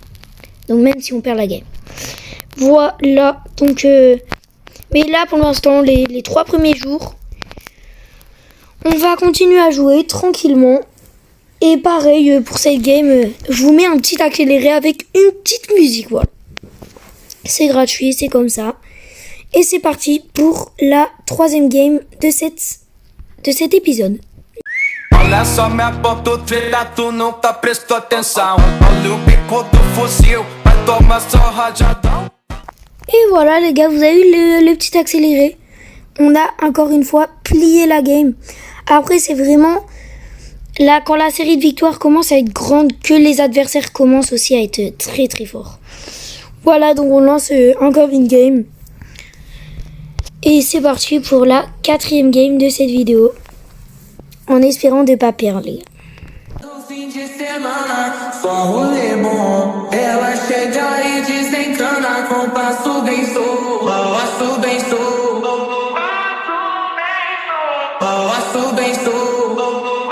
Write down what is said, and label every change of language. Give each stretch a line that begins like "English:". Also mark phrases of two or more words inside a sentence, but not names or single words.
French: Donc même si on perd la game. Voilà, donc mais là pour l'instant les 3 premiers jours, on va continuer à jouer tranquillement. Et pareil pour cette game, je vous mets un petit accéléré avec une petite musique, voilà. C'est gratuit, c'est comme ça. Et c'est parti pour la 3e game de cet épisode.
Portuguese: Olha só minha ponta treta, tu nunca prestou atenção. Olha o bico do fuzil, vai tomar só rajadão.
French: Et voilà les gars, vous avez eu le petit accéléré. On a encore une fois plié la game. Après c'est vraiment... Là, quand la série de victoires commence à être grande, que les adversaires commencent aussi à être très très forts. Voilà, donc on lance encore une game. Et c'est parti pour la 4e game de cette vidéo. En espérant de pas perdre, les gars.
Portuguese: No fim de semana, só rolê bom. Ela chega e desencana com passo bem solto. Passo bem solto. Passo bem solto.